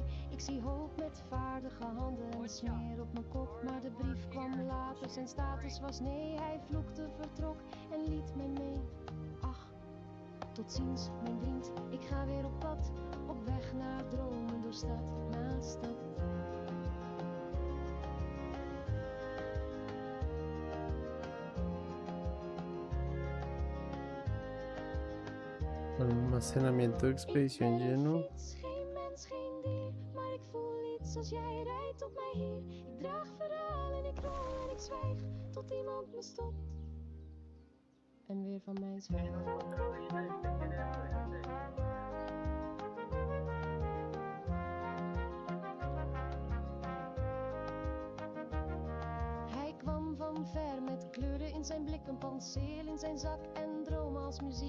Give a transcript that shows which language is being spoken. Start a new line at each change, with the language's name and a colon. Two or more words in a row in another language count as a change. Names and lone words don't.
Dutch: Ik zie hoop met vaardige handen en smeer op mijn kop. Maar de brief kwam later, zijn status was nee. Hij vloekte, vertrok en liet mij mee. Ach, tot ziens mijn vriend. Ik ga weer op pad, op weg naar dromen. Door stad na stad.
Spanish: Almacenamiento de expedición lleno.
Dutch: Geen mens, geen dier, maar ik voel iets als jij rijdt op mij hier. Ik draag verhalen, ik rol en ik zwijg, tot iemand me stopt. En weer van mij zwijgt. Hij kwam van ver met kleuren in zijn blik, een penseel in zijn zak en dromen als muziek.